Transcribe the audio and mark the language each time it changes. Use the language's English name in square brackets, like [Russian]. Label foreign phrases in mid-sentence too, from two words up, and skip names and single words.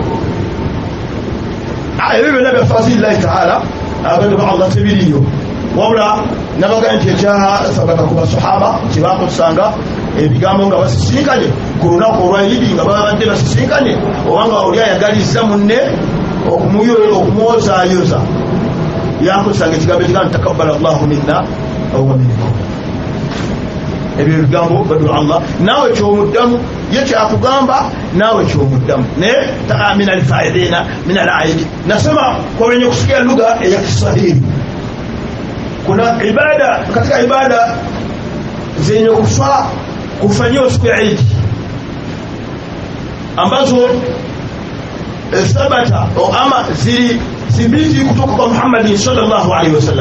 [Ganda] ebyo byonna bya fazilillahi ta'ala abantu ba Allah tebiriyo wabula nabaga nti ekyasabaka ku basahaba kyebakozesanga ebigambo nga basisinkanye ku lunaku olwa Idi nga babadde basisinkanye obanga oli ayagaliza munne okumuwozaayoza yakozesanga ekigambo ekigamba [Arabic] تقبل الله منا ومنكم. [Ganda] Ebyo ebigambo badu Allah naawe kyomuddamu ye kyakugamba naawe kyomuddamu ne [Arabic] من الفائزين من العائدين. [Swahili] Nasema kwa wenye kusikia lugha ya Kiswahili kuna ibada katika ibada zenye kufaa kufanyiwa siku ya Eid ambazo thabata ama zilithibiti kutoka kwa Muhammad [Arabic] صلى الله عليه وسلم.